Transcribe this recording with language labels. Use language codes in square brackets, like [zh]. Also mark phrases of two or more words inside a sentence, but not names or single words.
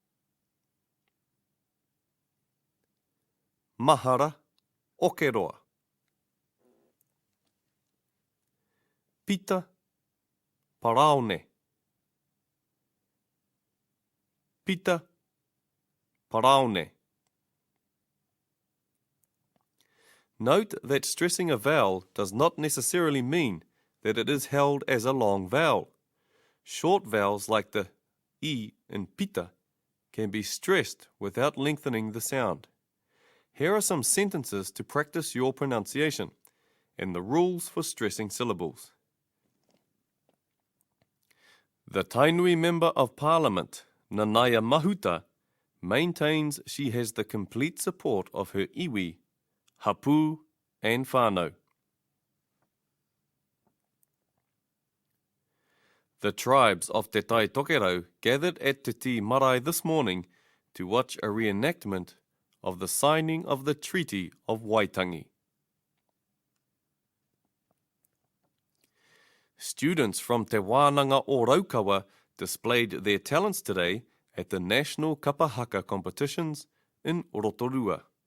[en] Mahara okeroa. Pita paraone. Pita paraone. Note that stressing a vowel does not necessarily mean that it is held as a long vowel. Short vowels like the E in pita can be stressed without lengthening the sound. Here are some sentences to practice your pronunciation and the rules for stressing syllables. The Tainui Member of Parliament, Nanaya Mahuta, maintains she has the complete support of her [mi] iwi, hapu [en] and whānau. The tribes of Te Tai Tokerau gathered at Te Ti Marae this morning to watch a reenactment of the signing of the Treaty of Waitangi. Students from Te Wānanga o Raukawa displayed their talents today at the National Kapahaka competitions in Rotorua.